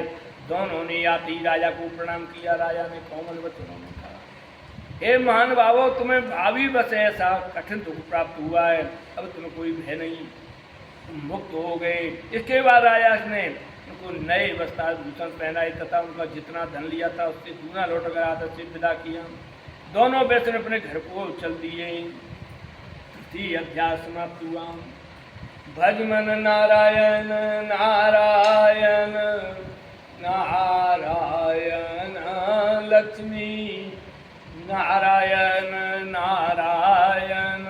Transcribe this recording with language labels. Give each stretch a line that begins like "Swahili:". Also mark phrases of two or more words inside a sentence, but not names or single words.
Hindi: दोनों ने आते ही राजा को प्रणाम किया। राजा ने कोमल वचनों में कहा, हे महान बाबो, तुम्हें भावी बस ऐसा कठिन दुख प्राप्त हुआ है, अब तुम्हें कोई भय नहीं, तुम मुक्त हो गए। इसके बाद राजा ने उनको नए वस्त्र भूषण पहनाए तथा उनका जितना धन लिया था उससे दूना लौट कर आदर से विदा किया। दोनों वैश्य ने अपने घर को चल दिए। तृतीय अध्याय समाप्त हुआ। भज मन नारायण नारायण नारायण, लक्ष्मी नारायण नारायण